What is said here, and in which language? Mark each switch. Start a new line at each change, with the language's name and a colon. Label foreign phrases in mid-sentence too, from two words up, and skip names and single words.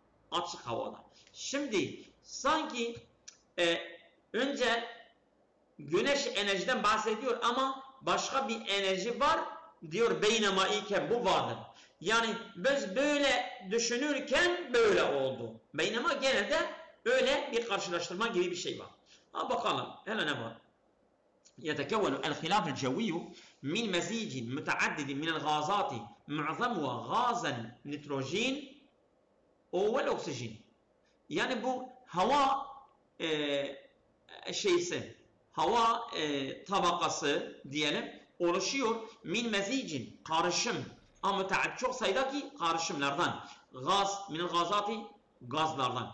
Turkish: Şimdi sanki önce güneş enerjiden bahsediyor ama başka bir enerji var diyor, beynema iken bu vardır. Yani biz böyle düşünürken böyle oldu. Beynema genelde öyle bir karşılaştırma gibi bir şey var. Bakalım hele ne var?
Arabic: يتكون الخلاف الجوي من مزيج متعدد من الغازات معظمها غازا نيتروجين والأكسجين.
Turkish: Yani bu hava hava tabakası diyelim oluşuyor.
Arabic: من مزيج, karışım.
Turkish: Ama çok sayıdaki karışımlardan. Gaz,
Arabic: من الغازات,
Turkish: gazlardan.